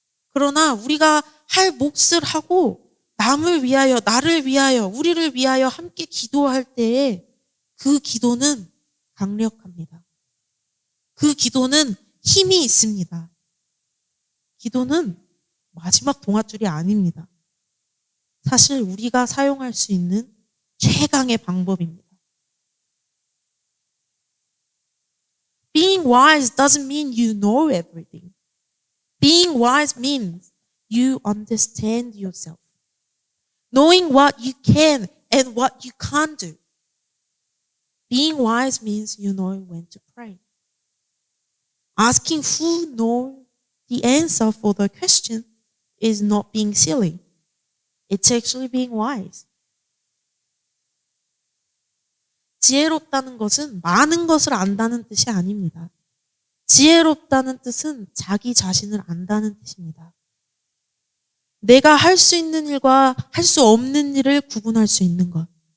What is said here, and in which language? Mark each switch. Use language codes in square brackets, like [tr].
[ko] 그러나 우리가 할 몫을 하고 남을 위하여, 나를 위하여, 우리를 위하여 함께 기도할 때에 그 기도는 강력합니다. 그 기도는 힘이 있습니다. 기도는 마지막 동아줄이 아닙니다. 사실 우리가 사용할 수 있는 최강의 방법입니다. [en] Being wise doesn't mean you know everything. Being wise means you understand yourself. Knowing what you can and what you can't do. Being wise means you know when to pray. Asking who knows the answer for the question is not being silly. It's actually being wise. [ko] 지혜롭다는 것은 많은 것을 안다는 뜻이 아닙니다. 지혜롭다는 뜻은 자기 자신을 안다는 뜻입니다. 내가 할 수 있는 일과 할 수 없는 일을 구분할 수 있는 것.